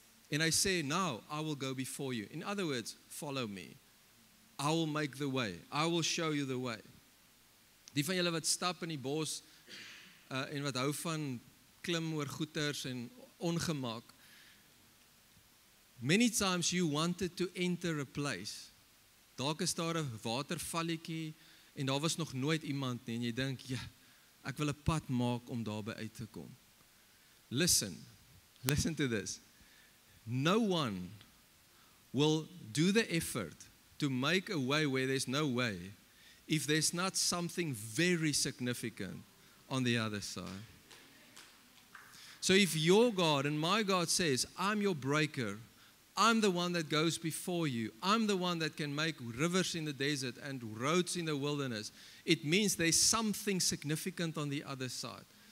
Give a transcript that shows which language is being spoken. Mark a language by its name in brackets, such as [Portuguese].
[Afrikaans] En hy sê, [English] now I will go before you. In other words, follow me. I will make the way. [Afrikaans] I will show you the way. Die van julle wat stap in die bos en wat hou van klim oor goeters en ongemak. [English] Many times you wanted to enter a place. [Afrikaans] Dalk is daar 'n watervalletjie en daar was nog nooit iemand nie en jy dink, ja, ek wil 'n pad maak om daarby uit te kom. [English] Listen to this. No one will do the effort to make a way where there's no way if there's not something very significant on the other side. So if your God and my God says, I'm your breaker, I'm the one that goes before you, I'm the one that can make rivers in the desert and roads in the wilderness, it means there's something significant on the other side.